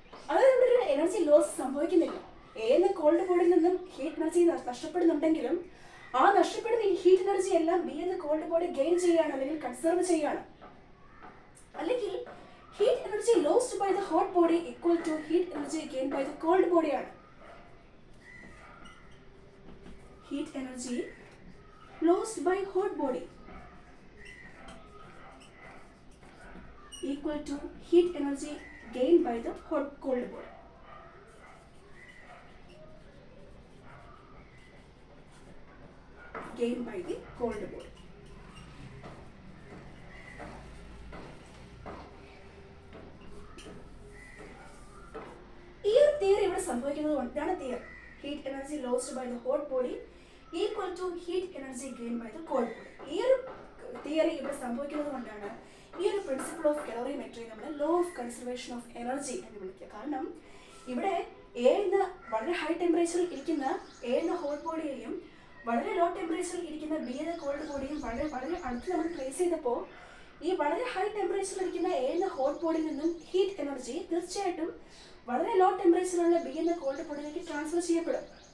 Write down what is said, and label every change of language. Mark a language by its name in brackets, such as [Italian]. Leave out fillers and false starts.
[Malayalam] അതായത് ഇവിടെ ഒരു എനർജി ലോസ് സംഭവിക്കുന്നില്ല. എ എന്ന കോൾഡ് ബോഡിയിൽ നിന്നും ഹീറ്റ് എനർജി നഷ്ടപ്പെടുന്നുണ്ടെങ്കിലും ആ നഷ്ടപ്പെടുന്ന ഈ ഹീറ്റ് എനർജി എല്ലാം ബി എന്ന കോൾഡ് ബോഡി ഗെയിൻ ചെയ്യുകയാണ്, അല്ലെങ്കിൽ കൺസർവ് ചെയ്യുകയാണ്. [English] അല്ലെങ്കിൽ heat energy lost by the hot body equal to heat energy gain by the cold ബോഡിയാണ്. Heat energy lost by hot body equal to heat energy gained by the cold body. Gained by the cold body. [Malayalam] ഈ ഒരു theory ഇവിടെ സംഭവിക്കുന്നത് കൊണ്ടാണ് theory [English] heat energy lost by the hot body equal to heat energy gained by the cold body. [Malayalam] ഈ ഒരു theory ഇവിടെ സംഭവിക്കുന്നത് കൊണ്ടാണ് ഈ ഒരു പ്രിൻസിപ്പിൾ ഓഫ് കലോറിമെട്രി നമ്മൾ law of conservation of energy എന്ന് വിളിക്കുക. കാരണം ഇവിടെ എ എന്ന വളരെ ഹൈ ടെമ്പറേച്ചറിൽ ഇരിക്കുന്ന എ എന്ന ഹോട്ട് ബോഡിയെയും വളരെ ലോ ടെമ്പറേച്ചറിൽ ഇരിക്കുന്ന ബി എന്ന കോൾഡ് ബോഡിയും വളരെ അടുത്ത് നമ്മൾ ട്രേസ് ചെയ്തപ്പോൾ ഈ വളരെ ഹൈ ടെമ്പറേച്ചറിൽ ഇരിക്കുന്ന എ എന്ന ഹോട്ട് ബോഡിയിൽ നിന്നും ഹീറ്റ് എനർജി തീർച്ചയായിട്ടും വളരെ ലോ ടെമ്പറേച്ചറിലുള്ള ബി എന്ന കോൾഡ് ബോഡിയിലേക്ക് ട്രാൻസ്ഫർ ചെയ്യപ്പെടും.